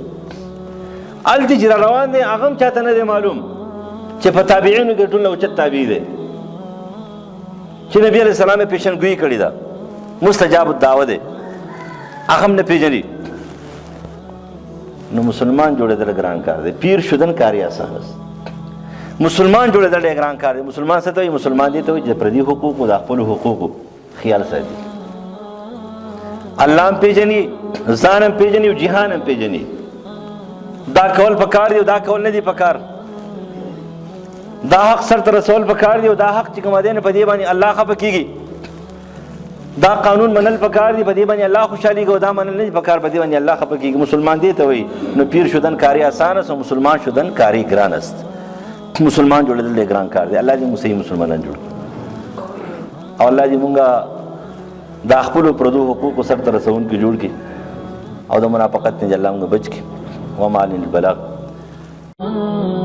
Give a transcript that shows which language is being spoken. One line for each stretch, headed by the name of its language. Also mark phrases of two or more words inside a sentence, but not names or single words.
Pashto: هلته چې را روان دی هغه هم چاته نه دی معلوم چې په تابعینو کې ټول اوچت تابع دی، چې نبي
Arabic: علیه السلام
Pashto: یې پیشنګویي کړې ده،
Arabic: مستجاب الدعوه
Pashto: دی، هغه هم نه پېژني. نو مسلمان جوړېدل ګران کار دی،
Persian: پیر شدن کاری آسان است.
Pashto: مسلمان جوړېدل ډېر ګران کار دی. مسلمان څه ته وایي؟ مسلمان دې ته وایي چې د پردي حقوقو د خپلو حقوقو خیال ساتي، الله هم پېژني، ځان هم پېژني او جهان هم پېژني. دا کول پکار دی او دا کول نه دی پکار، دا حق سر ته رسول پکار دی او دا حق چې کوم دی نه په دې باندې الله خفه کېږي. دا قانون منل پکار دی، په دې باندې الله خوشحالېږي، او دا منل نه دی پکار، په دې باندې الله خفه کېږي. مسلمان دې ته وایي.
Persian: نو پیر شدن کاری آسان است او مسلمان شدن کاری ګران است.
Pashto: مسلمان جوړېدل ډېر ګران کار دی. الله دې موږ صحیح مسلمانان جوړ کړي او الله دې مونږه دا خپلو پردو حقوقو سر ته رسونکي جوړ کړي. او د منافقت نه الله موږ بچ کړي.
Arabic: وما علینا البلاغ.